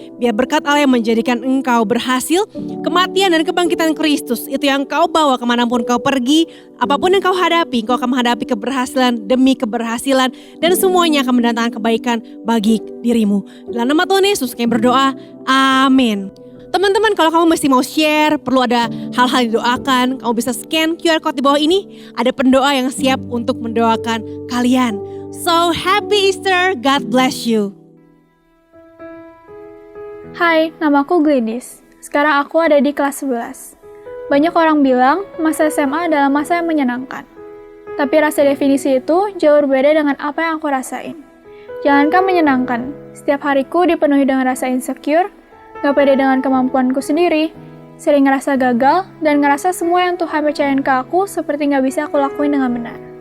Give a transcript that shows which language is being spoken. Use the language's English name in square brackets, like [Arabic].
[Indonesian] Biar berkat Allah yang menjadikan engkau berhasil, kematian dan kebangkitan Kristus, itu yang kau bawa kemanapun kau pergi, apapun yang kau hadapi, kau akan menghadapi keberhasilan demi keberhasilan, dan semuanya akan mendatangkan kebaikan bagi dirimu. Dalam nama Tuhan Yesus kami berdoa, amin. Teman-teman, kalau kamu masih mau share, perlu ada hal-hal didoakan, kamu bisa scan QR code di bawah ini. Ada pendoa yang siap untuk mendoakan kalian. [English] So, happy Easter, God bless you. [Indonesian] Hai, namaku Gladys. Sekarang aku ada di kelas 11. Banyak orang bilang masa SMA adalah masa yang menyenangkan. Tapi rasa definisi itu jauh berbeda dengan apa yang aku rasain. Jangankan menyenangkan, setiap hariku dipenuhi dengan rasa insecure, gak pede dengan kemampuanku sendiri, sering ngerasa gagal, dan ngerasa semua yang Tuhan percayain ke aku seperti gak bisa aku lakuin dengan benar.